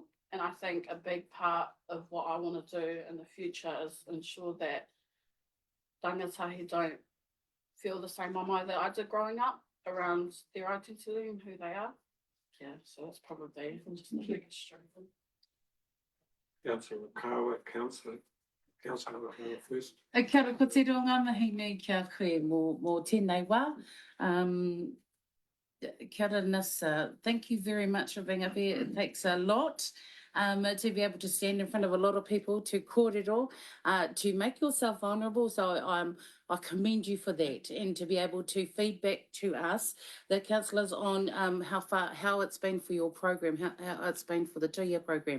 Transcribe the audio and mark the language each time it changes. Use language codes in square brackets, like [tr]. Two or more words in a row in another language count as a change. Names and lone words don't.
[en] And I think a big part of what I want to do in the future is ensure that rangatahi don't feel the same mama that I did growing up around their identity and who they are. Yeah, so that's probably just the biggest struggle. Councillor Kawa, Councillor Kawa first. [mi] Kia ora koutou ngā mihi nui kia koe mō tēnei wā. Kia ora [en] Nessa, thank you very much for being up here. It takes a lot to be able to stand in front of a lot of people, to kōrero, to make yourself vulnerable. So I commend you for that, and to be able to feed back to us, the councillors, on how it's been for your program, how it's been for the 2-year program.